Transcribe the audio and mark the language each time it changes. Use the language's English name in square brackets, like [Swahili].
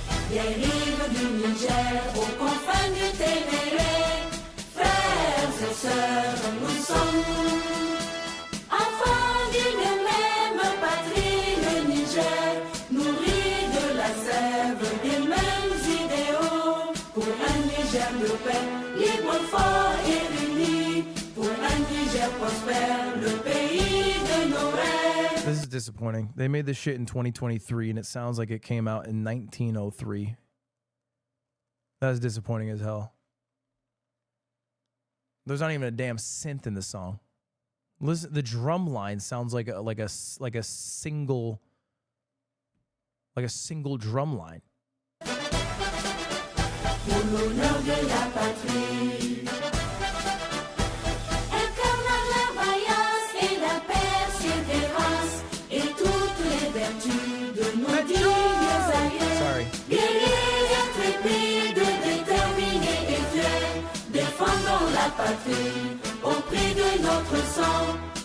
[French] Les rives du Niger, aux confins du Ténéré, frères et sœurs, nous sommes enfants d'une même patrie, le Niger, nourri de la sève des mêmes idéaux, pour un Niger de paix, libre, fort et uni, pour un Niger prospère, le pays de nos rêves. [English] This is disappointing. They made this shit in 2023 and it sounds like it came out in 1903. That's disappointing as hell. There's not even a damn synth in the song. Listen, the drum line sounds like a single drum line. [French] Pour l'honneur de la patrie, incarnant la vaillance et la persévérance et toutes les vertus de nos dignes aïeux. Guerriers intrépides, déterminés et fiers, défendons la patrie au prix de notre sang.